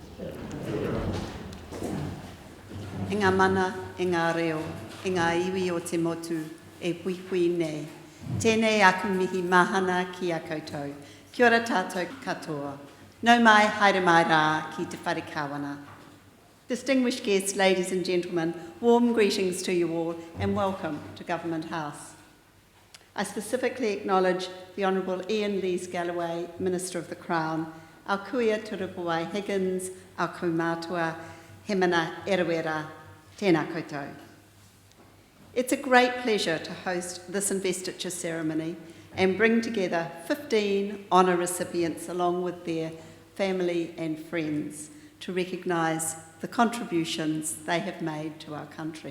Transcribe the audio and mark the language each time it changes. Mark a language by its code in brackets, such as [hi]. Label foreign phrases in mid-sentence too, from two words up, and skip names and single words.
[mi] E ngā mana, e ngā reo, e ngā iwi o te motu, e puipui nei. Tēnei aku mihi mahana ki a koutou. Kia ora tātou katoa. Nau mai, haere mai rā ki te whare kawana. [en] Distinguished guests, ladies and gentlemen, warm greetings to you all and welcome to Government House. I specifically acknowledge the Honourable Ian Lees-Galloway, Minister of the Crown, our kuia Turupawai Higgins, our kaumātua, Hemana Erewera, [mi] tēnā koutou. [en] It's a great pleasure to host this investiture ceremony and bring together 15 honour recipients along with their family and friends to recognise the contributions they have made to our country.